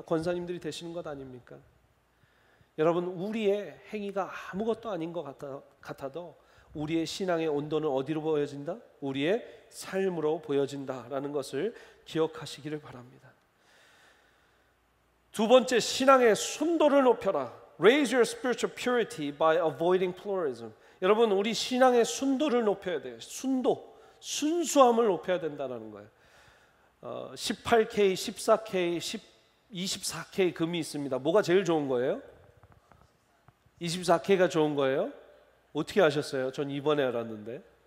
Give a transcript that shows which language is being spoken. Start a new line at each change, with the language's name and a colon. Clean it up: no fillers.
Korean: 권사님들이 되시는 것 아닙니까? 여러분, 우리의 행위가 아무것도 아닌 것 같아도 우리의 신앙의 온도는 어디로 보여진다? 우리의 삶으로 보여진다라는 것을 기억하시기를 바랍니다. 2번째, 신앙의 순도를 높여라.
English: Raise your spiritual purity by avoiding pluralism.
Korean: 여러분, 우리 신앙의 순도를 높여야 돼요. 순수함을 높여야 된다는 거예요. 18K, 14K, 24K 금이 있습니다. 뭐가 제일 좋은 거예요? 24K가 좋은 거예요? 어떻게 아셨어요? 전 이번에 알았는데.